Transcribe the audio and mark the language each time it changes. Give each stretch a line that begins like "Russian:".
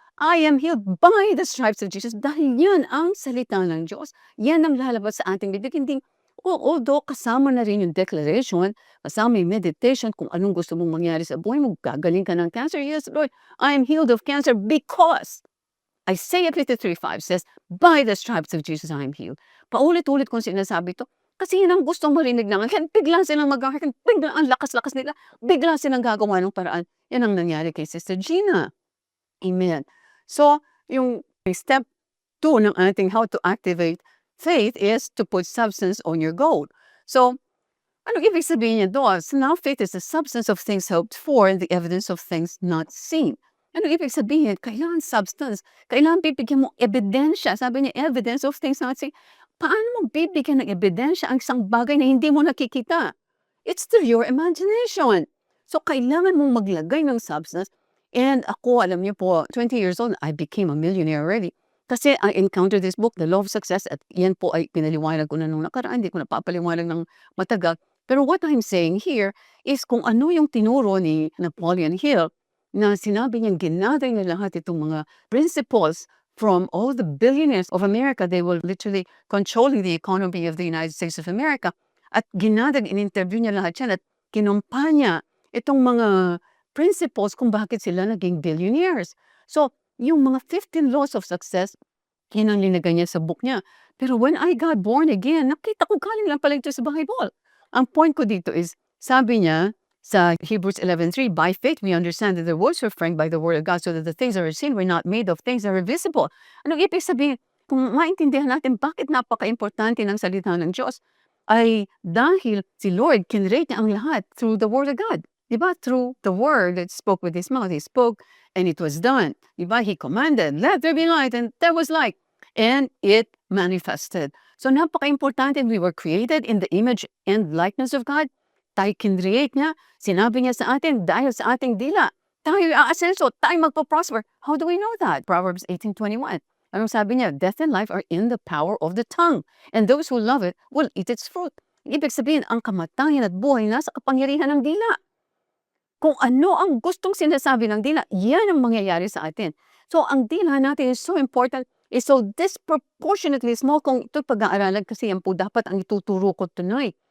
English: I am healed by the stripes of Jesus.
Filipino: Dahil yan ang salita ng Diyos. Yan ang lalabas sa ating bibig. Hindi, although kasama na rin yung declaration, kasama yung meditation kung anong gusto mong mangyari sa buhay mo, gagaling ka ng cancer.
English: Yes, Lord, I am healed of cancer because Isaiah 53:5 says, by the stripes of Jesus I am healed.
Filipino: Paulit-ulit kong sinasabi to. Kasi yan ang gustong marinig ng kaya bigla silang mag-hearken, bigla ang lakas-lakas nila, bigla silang gagawa ng paraan. Yan ang nangyari kay Sister Gina. Amen. So, yung step 2 ng ating how to activate faith is to put substance on your goal. So, ano ibig sabihin niya doon?
English: So now faith is the substance of things hoped for and the evidence of things not seen.
Filipino: Ano ibig sabihin? Kailangan substance. Kailangan bibigyan mo ebidensya. Sabi niya,
English: evidence of things not seen.
Filipino: Paano mo bibigyan ng ebidensya ang isang bagay na hindi mo nakikita?
English: It's through your imagination.
Filipino: So, kailangan mong maglagay ng substance.
English: And ako,
Filipino: alam niyo po,
English: 20 years old, I became a millionaire already.
Filipino: Kasi
English: I encountered this book,
Filipino: The Law of Success, at yan po ay pinaliwanag ko na nung nakaraan. Hindi ko napapaliwanag ng matagal. Pero
English: what I'm saying here is
Filipino: kung ano yung tinuro ni Napoleon Hill na sinabi niyang ginather niya lahat itong mga principles from all the billionaires of America.
English: They were literally controlling the economy of the United States of America.
Filipino: At ginather, in-interview niya lahat yan at kinumpa niya itong mga principles kung bakit sila naging billionaires. So, yung mga 15 laws of success, yan ang linagay niya sa book niya. Pero when I got born again, nakita ko galing lang pala ito sa Bible. Ang point ko dito
English: is,
Filipino: sabi niya sa
English: Hebrews 11:3, by faith we understand that the worlds were framed by the word of God so that the things that are seen were not made of things that are visible.
Filipino: Anong ibig sabihin? Kung maintindihan natin bakit napaka-importante ng salita ng Diyos, ay dahil si Lord kinrate niya ang lahat through the word of God. Diba?
English: Through the word that spoke with his mouth, he spoke and it was done.
Filipino: Diba?
English: He commanded, let there be light, and there was light. And it manifested. So napaka-importante, we were created in the image and likeness of God.
Filipino: Tayo kinreate niya, sinabi niya sa atin, dahil sa ating dila, tayo aasenso, tayo magpo-prosper.
English: How do we know that?
Filipino: Proverbs 18:21. Anong sabi niya?
English: Death and life are in the power of the tongue, and those who love it will eat its fruit.
Filipino: Ibig sabihin, ang kamatayan at buhay nasa kapangyarihan ng dila. Kung ano ang gustong sinasabi ng dila, yan ang mangyayari sa atin. So, ang dila natin is so important,
English: is so disproportionately small
Filipino: kung ito'y pag-aaralan kasi yan po dapat ang ituturo ko tonight.